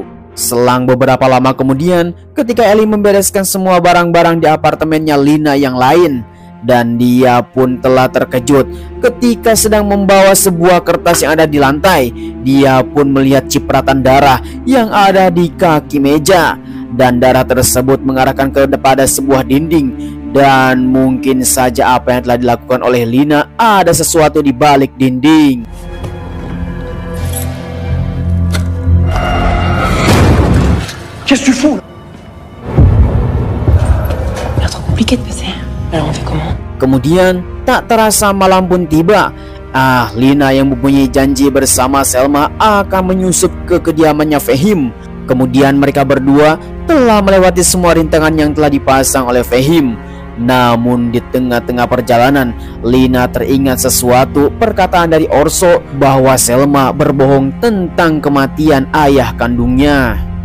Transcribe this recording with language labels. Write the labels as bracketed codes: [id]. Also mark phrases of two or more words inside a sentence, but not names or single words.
[id] Selang beberapa lama kemudian, ketika Ellie membereskan semua barang-barang di apartemennya Lina yang lain, dan dia pun telah terkejut ketika sedang membawa sebuah kertas yang ada di lantai. Dia pun melihat cipratan darah yang ada di kaki meja, dan darah tersebut mengarahkan kepada sebuah dinding. Dan mungkin saja apa yang telah dilakukan oleh Lina ada sesuatu di balik dinding. [fr] Qu'est-ce que tu fous? Il est trop compliqué de passer. Alors on fait comment? [id] Kemudian tak terasa malam pun tiba. Lina yang mempunyai janji bersama Selma akan menyusup ke kediamannya Fehim. Kemudian mereka berdua telah melewati semua rintangan yang telah dipasang oleh Fehim. Namun di tengah-tengah perjalanan, Lina teringat sesuatu perkataan dari Orso bahwa Selma berbohong tentang kematian ayah kandungnya.